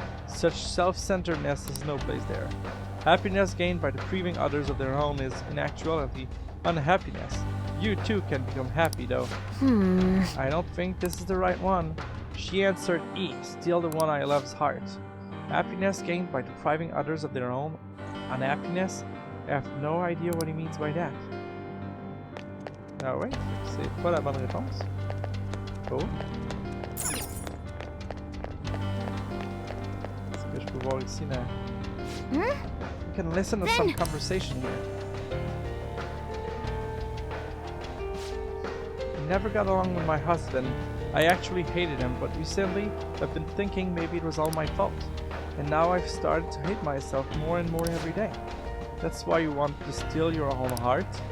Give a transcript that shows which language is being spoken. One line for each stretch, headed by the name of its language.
English: Such self-centeredness has no place there. Happiness gained by depriving others of their own is, in actuality, unhappiness. You too can become happy though. I don't think this is the right one. She answered E, steal the one I love's heart. Happiness gained by depriving others of their own unhappiness? I have no idea what he means by that.
French: Ah ouais, c'est pas la bonne réponse. Oh. Est-ce que je peux voir ici là?
English: You can listen to some conversation here. I never got along with my husband. I actually hated him, but recently I've been thinking maybe it was all my fault. And now I've started to hate myself more and more every day. That's why you want to steal your own heart?